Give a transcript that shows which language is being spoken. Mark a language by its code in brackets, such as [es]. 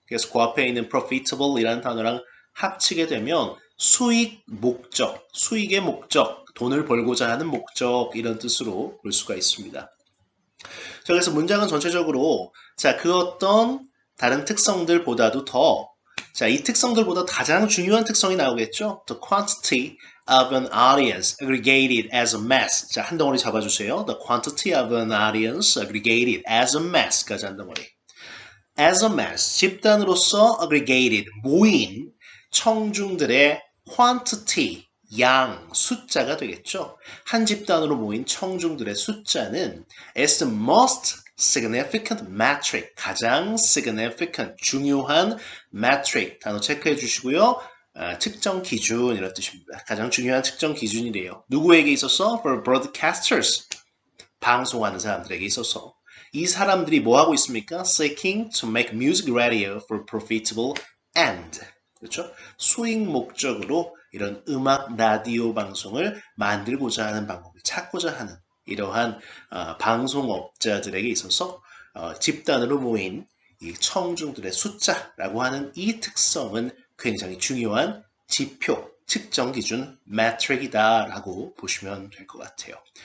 [ko] 그래서 그 앞에 있는 profitable이라는 단어랑 합치게 되면 수익 목적, 수익의 목적, 돈을 벌고자 하는 목적 이런 뜻으로 볼 수가 있습니다. 자, 그래서 문장은 전체적으로 그 어떤 다른 특성들보다도 이 특성들보다 가장 중요한 특성이 나오겠죠. [en] The quantity of an audience aggregated as a mass. [ko] 자, 한 덩어리 잡아주세요. [en] The quantity of an audience aggregated as a mass까지 [ko] 한 덩어리. As a mass, 집단으로서 aggregated, 모인 청중들의 quantity, 양, 숫자가 되겠죠. 한 집단으로 모인 청중들의 숫자는 [en] is the most significant metric, [ko] 가장 significant, 중요한 metric, 단어 체크해 주시고요. 측정 기준 이런 뜻입니다. 가장 중요한 측정 기준이래요. 누구에게 있어서? [en] For broadcasters, [ko] 방송하는 사람들에게 있어서. 이 사람들이 뭐 하고 있습니까? [en] Seeking to make music radio for profitable end. [ko] 그렇죠? 수익 목적으로 이런 음악 라디오 방송을 만들고자 하는 방법을 찾고자 하는 이러한 방송업자들에게 있어서 집단으로 모인 이 청중들의 숫자라고 하는 이 특성은 굉장히 중요한 지표, 측정 기준, metric이다라고 보시면 될 것 같아요.